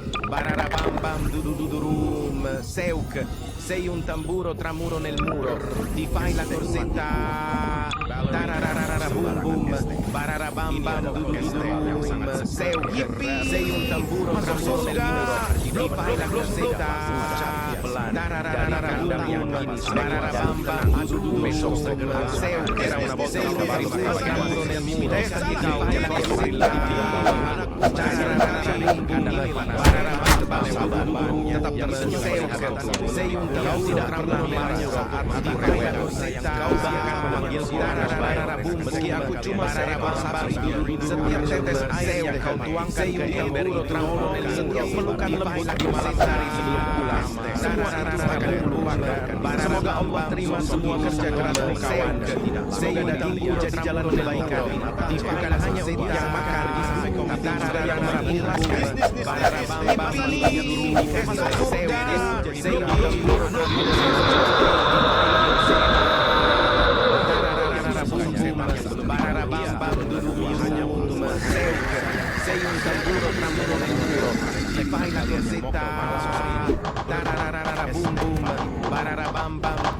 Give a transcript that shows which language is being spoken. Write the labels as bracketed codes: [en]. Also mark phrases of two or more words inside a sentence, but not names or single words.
[it] Bararabam dudududurum. Seuk, sei un tamburo tramuro nel muro. Ti fai la corsetta. Tarararara bum bum. Bararabam dudududurum. Seuk, sei un tamburo tramuro nel muro. Ti fai la corsetta. Tarararara bum bum. Bararabam dudududurum. Seuk, era una volta un tamburo tramuro nel muro. Ti fai la corsetta. [id] Tetap [it] sei un [id] tidak pernah marah kau bahkan memanggilku meski aku cuma seekor sapi. Setiap tetes air yang kau tuangkan ke emberi tramon, setiap pelukan lembut di malam hari sebelum pulang, semua itu akan kuluangkan. Semoga Allah terima semua kerja kerasmu kawan. Semoga dagingku jadi jalan kebaikan. Bukan hanya untuk yang makan, tapi yang mengikhlaskan. [it] Sei un tamburo tramuro nel muro. Ti fai la corsetta. Tarararara bum bum. Bararabam bam.